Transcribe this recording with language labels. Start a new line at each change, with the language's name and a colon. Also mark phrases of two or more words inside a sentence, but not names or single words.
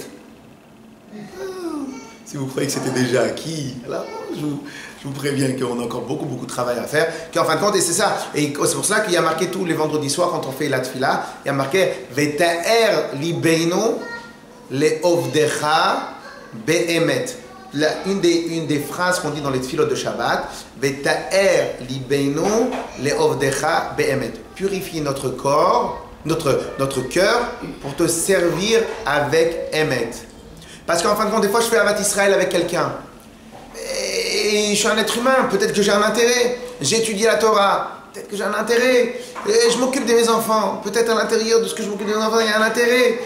French: Si vous croyez que c'était déjà acquis, alors je vous préviens qu'on a encore beaucoup de travail à faire. Qu'en fin de compte, et c'est ça. Et c'est pour cela qu'il y a marqué tous les vendredis soirs, quand on fait la tfila, il y a marqué
Hebrew: וטהר לבנו לעבדך באמת.
French: Une des phrases qu'on dit dans les tfilot de Shabbat,
Hebrew: וטהר לבנו לעבדך באמת.
French: Purifie notre corps, notre cœur, pour te servir avec Emet. Parce qu'en fin de compte, des fois, je fais
Hebrew: אהבת ישראל
French: avec quelqu'un. Et je suis un être humain, peut-être que j'ai un intérêt. J'ai étudié la Torah, peut-être que j'ai un intérêt. Et je m'occupe de mes enfants, peut-être à l'intérieur de ce que je m'occupe de mes enfants, il y a un intérêt.